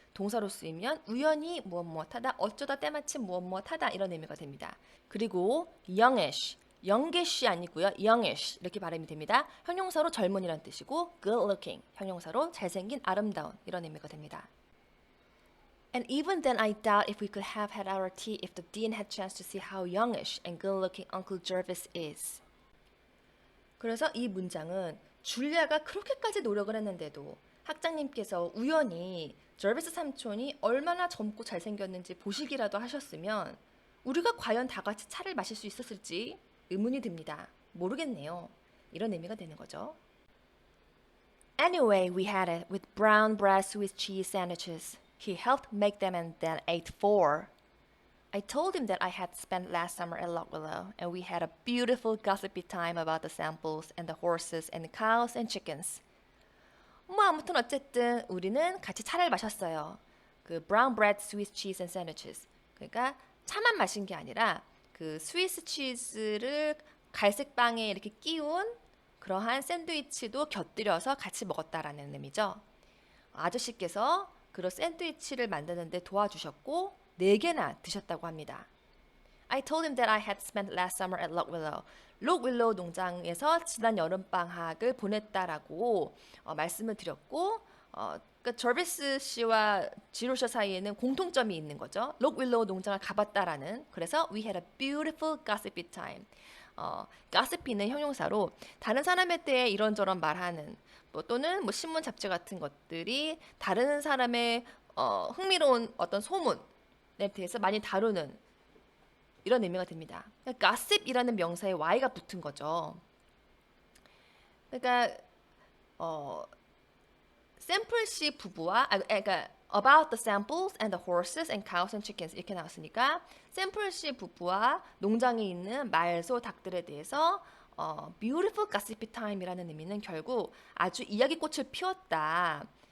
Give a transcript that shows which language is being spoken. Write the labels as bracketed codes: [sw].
[ko] 동사로 쓰이면 우연히 무엇무엇하다, 어쩌다 때마침 무엇무엇하다 이런 의미가 됩니다. 그리고 youngish, youngish 아니고요. youngish 이렇게 발음이 됩니다. 형용사로 젊은이란 뜻이고 good looking, 형용사로 잘생긴, 아름다운 이런 의미가 됩니다. [en] And even then I doubt if we could have had our tea if the dean had chance to see how youngish and good-looking Uncle Jervis is. [ko] 그래서 이 문장은 줄리아가 그렇게까지 노력을 했는데도 학장님께서 우연히 저비스 삼촌이 얼마나 젊고 잘생겼는지 보시기라도 하셨으면 우리가 과연 다 같이 차를 마실 수 있었을지 의문이 듭니다. 모르겠네요. 이런 의미가 되는 거죠. [en] Anyway, we had it with brown bread Swiss cheese sandwiches. He helped make them and then ate 4. I told him that I had spent last summer at Lock Willow, and we had a beautiful gossipy time about the samples and the horses and the cows and chickens. [ko] 아무튼 어쨌든 우리는 같이 차를 마셨어요. [en] 그 brown bread Swiss cheese and sandwiches. [ko] 그러니까 차만 마신 게 아니라 그 스위스 치즈를 갈색 빵에 이렇게 끼운 그러한 샌드위치도 곁들여서 같이 먹었다라는 의미죠. 아저씨께서 그런 샌드위치를 만드는데 도와주셨고 4개나 드셨다고 합니다. [en] I told him that I had spent last summer at Lock Willow. [ko] 록 윌로우 농장에서 지난 여름방학을 보냈다라고 말씀을 드렸고 그러니까 저비스 씨와 지로셔 사이에는 공통점이 있는 거죠. 록 윌로우 농장을 가봤다라는. 그래서 [en] we had a beautiful gossipy time. [ko] gossipy는 형용사로 다른 사람에 대해 이런저런 말하는 또는 신문 잡지 같은 것들이 다른 사람의 흥미로운 어떤 소문에 대해서 많이 다루는 이런 의미가 됩니다. 그러니까 gossip이라는 명사에 y가 붙은 거죠. 그러니까 샘플씨 부부와 그러니까 [en] about the samples and the horses and cows and chickens [ko] 이렇게 나왔으니까 샘플씨 부부와 농장에 있는 말, 소, 닭들에 대해서 [en] beautiful gossipy time [ko] 이라는 의미는 결국 아주 이야기꽃을 피웠다.